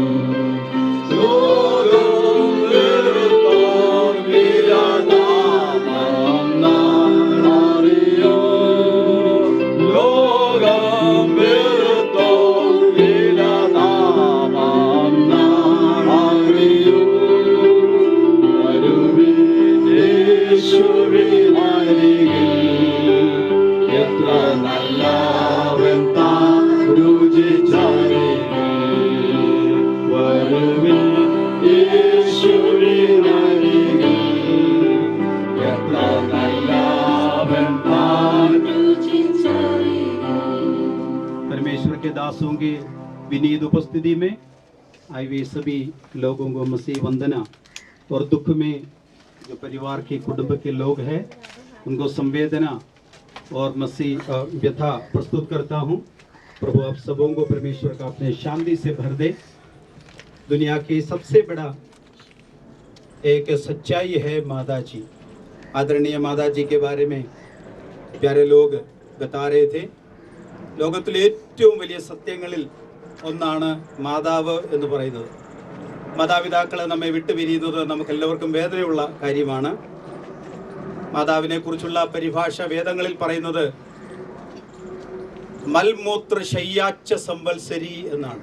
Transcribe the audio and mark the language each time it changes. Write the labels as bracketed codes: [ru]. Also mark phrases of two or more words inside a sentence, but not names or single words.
[ml] ലോകം വെറുത്തോർ വിലനാമം നാം അറിയും ലോകം വെറുത്തോർ വിലനാമം നാം അറിയും വരുവിൻ യേശുവിനരികിൽ എത്ര നല്ലവൻ താൻ രുചിച്ചറിയും വരുവിൻ യേശുവിനരികിൽ എത്ര നല്ലവൻ താൻ [hi] परमेश्वर के दासों के विनीत उपस्थिति में आए हुए सभी लोगों को मसीह वंदना और दुख में जो परिवार के कुटुंब के लोग हैं उनको संवेदना और मसीह व्यथा प्रस्तुत करता हूँ। प्रभु आप सबों को परमेश्वर का अपने शांति से भर दे। दुनिया की सबसे बड़ा एक सच्चाई है माता जी। आदरणीय माता जी के बारे में प्यारे लोग बता रहे थे। [ml] ലോകത്തിലെ ഏറ്റവും വലിയ സത്യങ്ങളിൽ ഒന്നാണ് മാതാവ് എന്ന് പറയുന്നത്. മാതാപിതാക്കളെ നമ്മെ വിട്ടുപിരിയുന്നത് നമുക്ക് എല്ലാവർക്കും വേദനയുള്ള കാര്യമാണ്. മാതാവിനെ കുറിച്ചുള്ള പരിഭാഷ വേദങ്ങളിൽ പറയുന്നത് മൽമൂത്ര ശയ്യാച്ച സംവത്സരി എന്നാണ്.